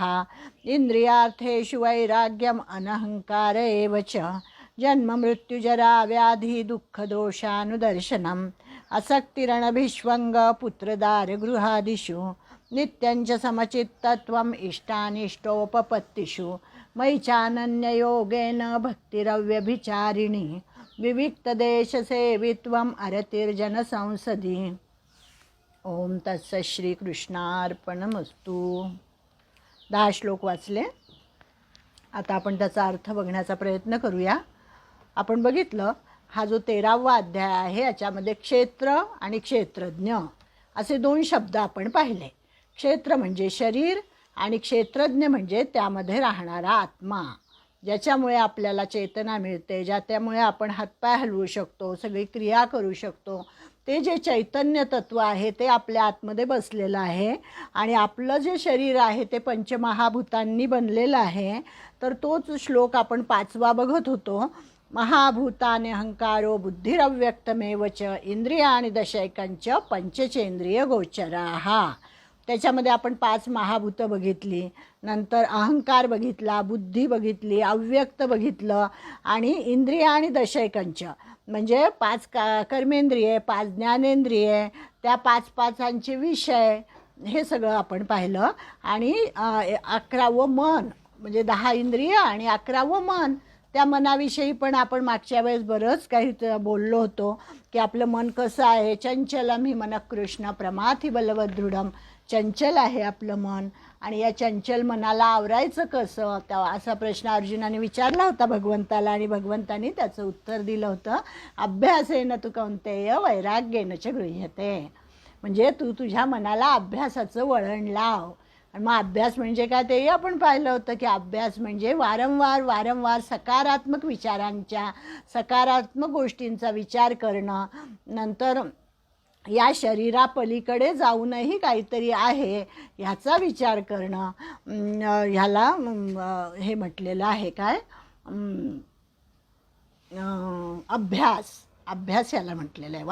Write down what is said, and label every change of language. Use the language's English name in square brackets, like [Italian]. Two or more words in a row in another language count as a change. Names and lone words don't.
[Sanskrit] इन्द्रियार्थेषु वैराग्यम् अनहङ्कार एव च जन्ममृत्युजरा व्याधि दुःखदोषानुदर्शनम् असक्तिरणभिष्वङ्ग पुत्रदारगृहादिषु नित्यञ्च समचित्तत्वम् इष्टानिष्टोपपत्तिषु मयि चानन्ययोगेन भक्तिरव्यभिचारिणी विविक्तदेशसेवित्वम् अरतिर्जनसंसदि। ओम तत्सत् श्रीकृष्णार्पणमस्तु। [Marathi] 10 श्लोक वाचले, आता आपण त्याचा अर्थ बघण्याचा प्रयत्न करूया। आपण बघितलं हा जो 13वा अध्याय आहे याच्यामध्ये क्षेत्र आणि क्षेत्रज्ञ असे 2 शब्द आपण पाहिले। क्षेत्र म्हणजे शरीर आणि क्षेत्रज्ञ म्हणजे त्यामध्ये राहणारा आत्मा, ज्याच्यामुळे आपल्याला चेतना मिळते, ज्यामुळे आपण हातपाय हलवू शकतो, सगळी क्रिया करू शकतो। ते जे चैतन्य तत्व आहे ते आपल्या आतमध्ये बसलेलं आहे आणि आपलं जे शरीर आहे ते पंचमहाभूतांनी बनलेलं आहे। तर तोच श्लोक आपण 5वा बघत होतो। [Sanskrit] महाभूतानि अहंकारो बुद्धिरव्यक्तमेव च इंद्रियाणि दशैकञ्च पंचचेंद्रिय गोचराः। [Marathi] त्याच्यामध्ये आपण 5 महाभूतं बघितली, नंतर अहंकार बघितला, बुद्धी बघितली, अव्यक्त बघितलं आणि इंद्रिय आणि दशैकंच म्हणजे 5 कर्मेंद्रिये, 5 ज्ञानेंद्रिये, त्या 5-5चे विषय हे सगळं आपण पाहिलं आणि 11वं मन म्हणजे 10 इंद्रिय आणि 11वं मन। त्या मनाविषयी पण आपण मागच्या वेळेस बरंच काही बोललो होतो की आपलं मन कसं आहे। [Sanskrit] चंचलम हि मन कृष्ण प्रमाथि बलवदृढम। [Marathi] चंचल आहे आपलं मन आणि या चंचल मनाला आवरायचं कसं, त्या असा प्रश्न अर्जुनाने विचारला होता भगवंताला आणि भगवंतानी त्याचं उत्तर दिलं होतं, [Sanskrit] अभ्यासेन तु कौन्तेय वैराग्येन च गृह्यते। [Marathi] म्हणजे तू तुझ्या मनाला अभ्यासाचं वळण लाव। आणि मग अभ्यास म्हणजे काय तेही आपण पाहिलं होतं की अभ्यास म्हणजे वारंवार सकारात्मक विचारांच्या, सकारात्मक गोष्टींचा विचार करणं, नंतर या शरीरापलीकडे जाऊनही काहीतरी आहे ह्याचा विचार करणं, ह्याला हे म्हटलेलं आहे काय अभ्यास याला म्हटलेलं आहे।